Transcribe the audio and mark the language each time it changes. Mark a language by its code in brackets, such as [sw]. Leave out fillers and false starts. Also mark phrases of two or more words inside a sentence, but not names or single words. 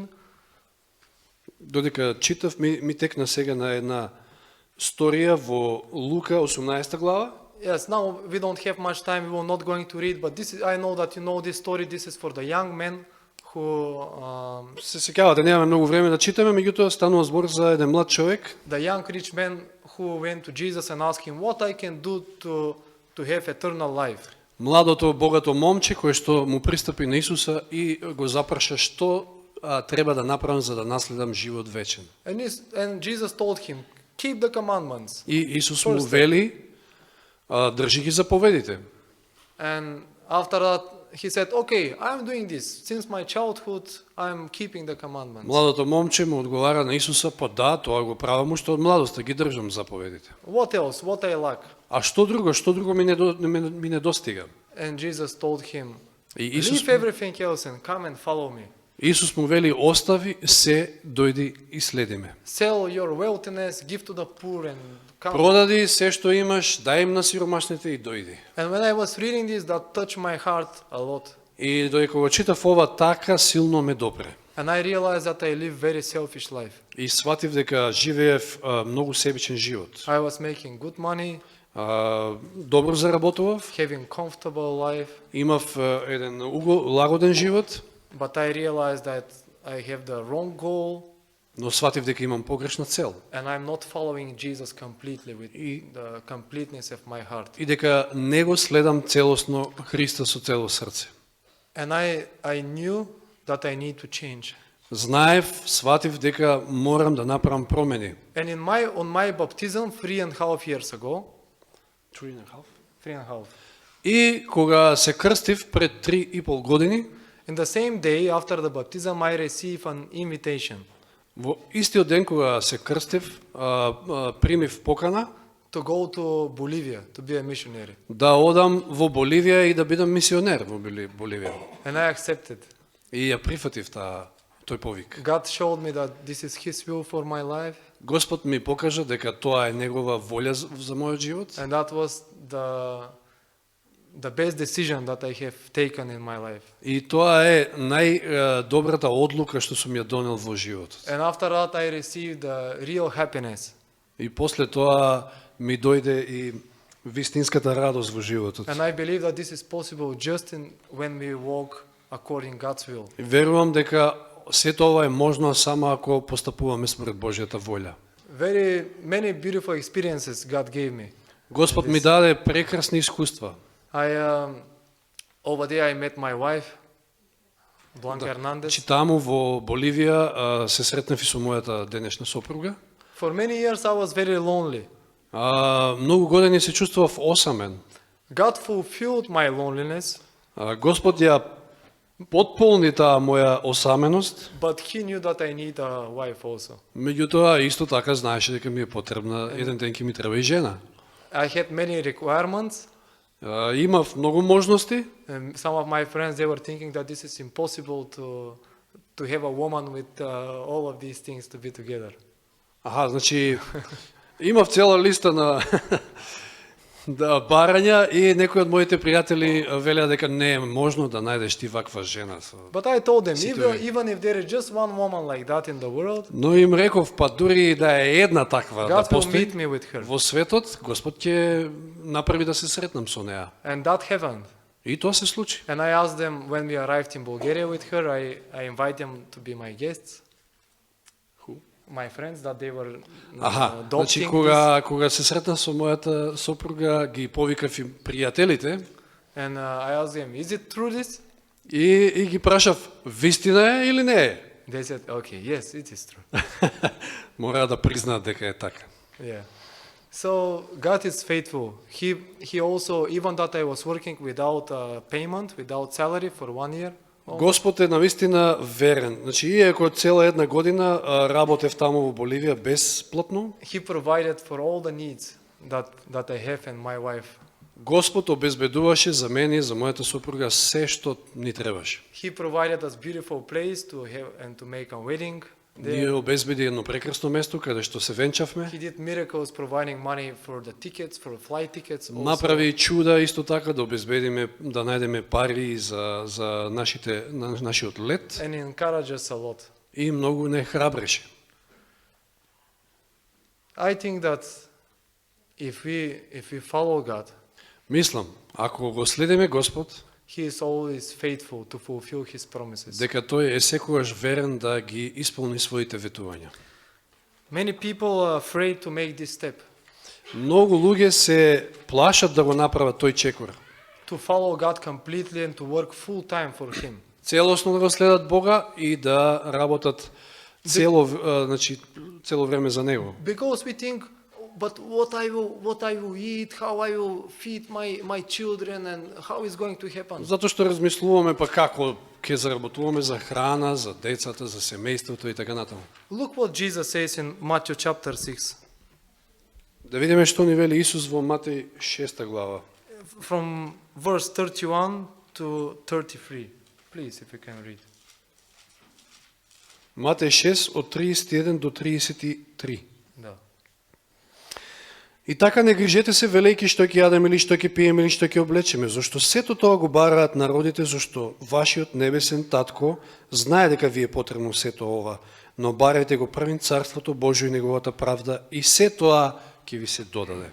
[mk] Додека читав, ми текна сега на една сторија во Лука 18 глава. [en] Yes, now we don't have much time, we will not going to read, but I know that you know this story. This is for the young men who, [mk] Се сеќавате, немаме многу време да читаме, меѓутоа станува збор за еден млад човек, [en] the young rich man who went to Jesus and asked him, what I can do to have eternal life? [mk] младото богато момче кој што му пристапи на Исуса и го запраша што треба да направам за да наследам живот вечен. [en] And Jesus told him, keep the commandments. [mk] И Исус му вели, држи ги заповедите. [en] And after that, he said, okay, I'm doing this. Since my childhood, I'm keeping the commandments. [mk] Младото момче му одговара на Исуса, па да, тоа го правам уште од младоста, ги држам заповедите. [en] What else? What I lack? [mk] А што друго ми недостига? [en] And Jesus told him, [mk] И [en] leave everything else and come and follow me. [mk] Исус му вели, остави се, дојди и следи ме. [en] Sell your wealthiness, give to the poor and come. [mk] Продади се што имаш, дај им на сиромашните и дојди. [en] And when I was reading this, that touched my heart a lot. [mk] И додека го читав ова, така силно ме допре. [en] And I realized that I live very selfish life. [mk] И сватив дека живеев многу себичен живот. [en] I was making good money, [mk] Добро заработував, [en] having comfortable life, [mk] имав еден лагоден живот, [en] but I realized that I have the wrong goal [mk] но сватив дека имам погрешна цел. [en] and I'm not following Jesus completely with the completeness of my heart. [mk] И дека не го следам целосно Христа со цело срце. [en] And I knew that I need to change. [mk] Знаев, сватив дека морам да направам промени. [en] And on my baptism 3.5 years ago, 3.5. [mk] И кога се крстив пред 3,5 години, [en] In the same day after the baptism, I received an invitation [mk] во истиот ден кога се крстив, примив покана [en] to go to Bolivia to be a missionary. [mk] да одам во Боливија и да бидам мисионер во Боливија. [en] And I accepted. [mk] И ја прифатив тој повик. [en] God showed me that this is His will for my life, [mk] Господ ми покажа дека тоа е негова волја за мојот живот. [en] and that was the best decision that I have taken in my life. [mk] И тоа е најдобрата одлука што сум ја донел во животот. [en] And after that, I received the real happiness. [mk] И после тоа ми дојде и вистинската радост во животот. [en] And I believe that this is possible just when we walk according God's will. [mk] И верувам дека сето ова е можно само ако постапуваме според Божјата волја. [en] Very many beautiful experiences God gave me. [mk] Господ ми даде прекрасни искуства. [en] Over there I met my wife, Blanca Hernandez. [mk] Таму во Боливија се сретнав и со мојата денешна сопруга. [en] For many years I was very lonely. [mk] Многу години се чувствував осамен. [en] God fulfilled my loneliness, [mk] Господ ја потполни таа моја осаменост, [en] but He knew that I need a wife also. [mk] меѓутоа исто така знаеше дека ми е потребна, еден ден ќе ми треба и жена. [en] I had many requirements. [mk] Имав многу можности. [en] And some of my friends, they were thinking that this is impossible to have a woman with all of these things to be together. [mk] Значи имав цела листа на барања и некои од моите пријатели велеа дека не е можно да најдеш ти ваква жена. [en] But I told them, even if there is just one woman like that in the world, [mk] Но им реков, па дури да е една таква да [en] God will [mk] постои [en] meet me with her. [mk] во светот, Господ ќе направи да се сретнам со неа. [en] And that happened. [mk] И тоа се случи. [en] And I asked them when we arrived in Bulgaria with her, I invite them to be my guests. My friends that they were [mk] Значи [en] adopting [mk] кога се сретна со мојата сопруга, ги повикав и пријателите [en] and I asked them, is it true this? [mk] и ги прашав, вистина е или не е? [en] They said, okay, yes, it is true. [mk] Мора да признаат дека е така. [en] Yeah. So God is faithful. He also, even that I was working without payment, without salary for 1 year. [mk] Господ е навистина верен. Значи, иако цела една година работев таму во Боливија бесплатно, [en] He provided for all the needs that I have and my wife. [mk] Господ обезбедуваше за мене и за мојата сопруга се што ни требаше. [en] He provided us beautiful place to have and to make a wedding. [mk] Ние обезбеди едно прекрасно место каде што се венчавме. [en] He did miracles providing money for the tickets, for flight tickets. Also. [mk] Направи чуда исто така да обезбедиме, да најдеме пари за нашиот лет. [en] And encouraged us a lot. [mk] И многу не храбреше. [en] I think that if we follow God, [mk] Мислам, ако го следиме Господ, [en] He is always faithful to fulfill His promises. [mk] дека тој е секогаш верен да ги исполни своите ветувања. [en] Many people are afraid to make this step, [mk] Многу луѓе се плашат да го направат тој чекор. [en] to follow God completely and to work full time for Him. [mk] Целосно да го следат Бога и да работат цело време за Него. [en] Because we think, but what I will eat, how I will feed my children, and how is going to happen? [mk] Затоа што размислуваме па како ќе заработуваме за храна, за децата, за семејството и така натаму. [en] Look what Jesus says in Matthew chapter 6. [mk] Да видиме што ни вели Исус во Матеј 6 глава. [en] From verse 31 to 33. Please, if you can read. [mk] Матеј 6 од 31 до 33. Да. И така не грижете се велејки што ќе јадеме или што ќе пиеме или што ќе облечеме, зашто сето тоа го бараат народите, зашто вашиот небесен татко знае дека ви е потребно сето ова, но барајте го првин царството Божјо и неговата правда и се тоа ќе ви се додаде.